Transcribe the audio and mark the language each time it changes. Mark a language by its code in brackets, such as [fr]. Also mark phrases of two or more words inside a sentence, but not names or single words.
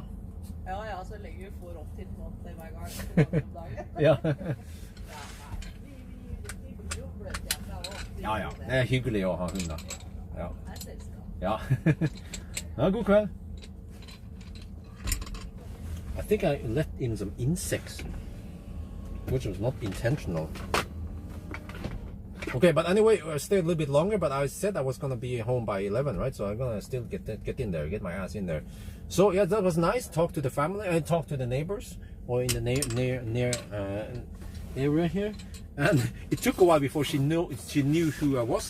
[no] Ja, så lenge vi får opp til måte hver gang om dagen. Ja. Ja, nei, vi blir jo bløte hjemme også. Ja, det er hyggelig å ha hund da. Ja. Det er selskap. Ja. Ja, god kveld. [en] I think I let in some insects, which was not intentional. Okay, but anyway, I stayed a little bit longer, but I said I was gonna be home by 11, right? So I'm gonna still get in there, get my ass in there. So yeah, that was nice. Talk to the family, I talked to the neighbors, or in the near area here, and it took a while before she knew who I was.